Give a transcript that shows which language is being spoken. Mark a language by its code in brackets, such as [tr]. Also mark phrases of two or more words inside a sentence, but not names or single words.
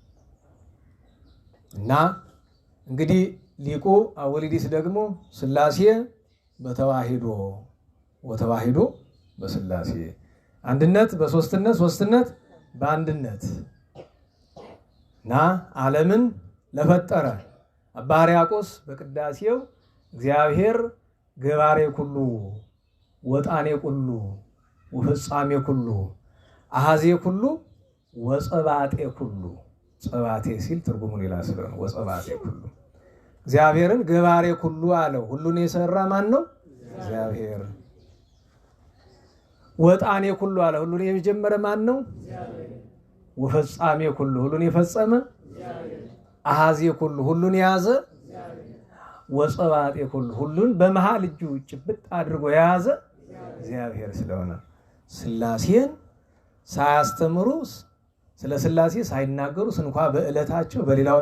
[am] እና እንግዲህ ሊቁ አወሊዲስ ደግሞ [gez] ሥላሴ በተዋሂዶ ወተዋሂዶ በሥላሴ፣ [am] አንድነት በሦስትነት ሦስትነት በአንድነት እና ዓለምን ለፈጠረ አባ ሕርያቆስ በቅዳሴው [gez] እግዚአብሔር ገባሬ ኩሉ ወጣኔ ኩሉ ወፍጻሜ ኩሉ አሐዜ ኩሉ ወጸባጤ ኩሉ፣ [am] ጸባቴ ሲል ትርጉሙ ሌላ ስለሆነ [gez] ወጸባጤ ኩሉ፣ [am] እግዚአብሔርን [gez] ገባሬ ኩሉ [am] አለው። ሁሉን የሰራ ማን ነው? እግዚአብሔር። [gez] ወጣኔ ኩሉ [am] አለ፣ ሁሉን የጀመረ ማን ነው? [gez] ወፈጻሜ ኩሉ፣ [am] ሁሉን የፈጸመ [gez] አሐዜ ኩሉ፣ [am] ሁሉን የያዘ [gez] ወጸባጤ ኩሉ፣ [am] ሁሉን በመሃል እጁ ጭብጥ አድርጎ የያዘ እግዚአብሔር ስለሆነ ሥላሴን ሳያስተምሩ ስለ ሥላሴ ሳይናገሩ እንኳ በዕለታቸው በሌላውም